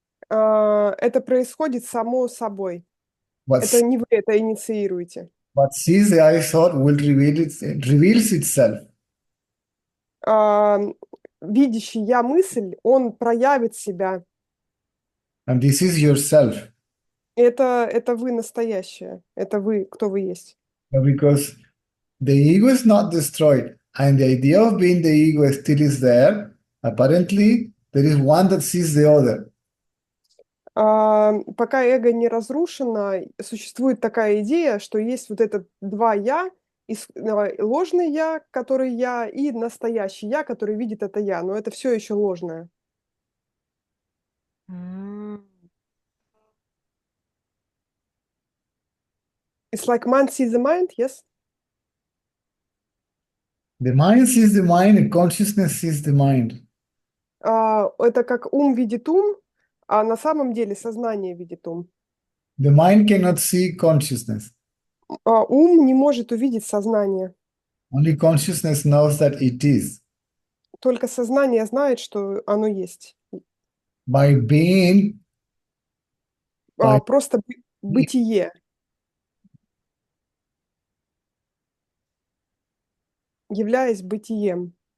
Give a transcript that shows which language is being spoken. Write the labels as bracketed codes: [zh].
[ru] Это происходит само собой. [en] What, [ru] Это не вы это инициируете. [en] what sees the I thought will reveals itself. [ru] Видящий я мысль, он проявит себя. [en] And this is yourself. [ru] Это вы настоящее. Это вы, кто вы есть. [en] Because the ego is not destroyed, and the idea of being the ego still is there. Apparently, there is one that sees the other. [ru] Пока эго не разрушено, существует такая идея, что есть вот это два «я», ложный «я», который «я», и настоящий «я», который видит это «я». Но это все еще ложное. [en] It's like man sees the mind, yes? The mind sees the mind, and consciousness sees the mind. [ru] Это как ум видит ум, а на самом деле сознание видит ум. [en] The mind cannot see consciousness. [ru] Ум не может увидеть сознание. [en] Only consciousness knows that it is. [ru] Только сознание знает, что оно есть. [en] By being, [ru] Просто бытие. Являясь бытием.